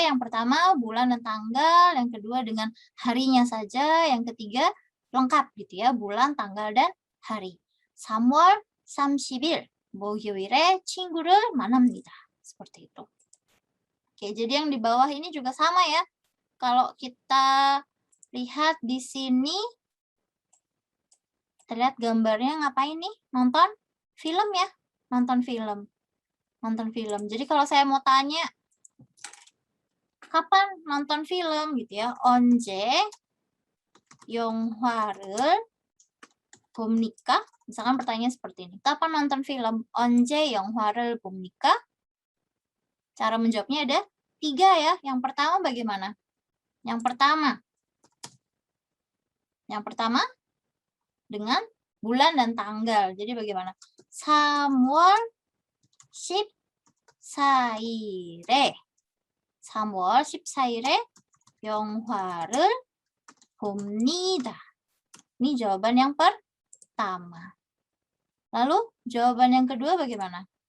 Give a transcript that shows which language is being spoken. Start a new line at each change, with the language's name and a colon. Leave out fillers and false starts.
Indonesian: Yang pertama bulan dan tanggal, yang kedua dengan harinya saja, yang ketiga lengkap gitu ya, bulan, tanggal, dan hari.
Korean: 3월 30일 목요일에 친구를 만납니다.
Indonesian: Seperti itu. Oke, jadi yang di bawah ini juga sama ya. Kalau kita lihat di sini, kita lihat gambarnya ngapain nih? Nonton film ya? Nonton film. Jadi kalau saya mau tanya, kapan nonton film gitu ya?
Korean: 언제 영화를 봅니까?
Indonesian: Misalkan pertanyaan seperti ini. Kapan nonton film?
Korean: 언제 영화를 봅니까?
Indonesian: Cara menjawabnya ada 3 ya. Yang pertama bagaimana? Yang pertama dengan bulan dan tanggal. Jadi bagaimana?
Korean: 3월 14일에 3월 14일에 영화를 봅니다.
Indonesian: Ini jawaban yang pertama. Lalu jawaban yang kedua bagaimana?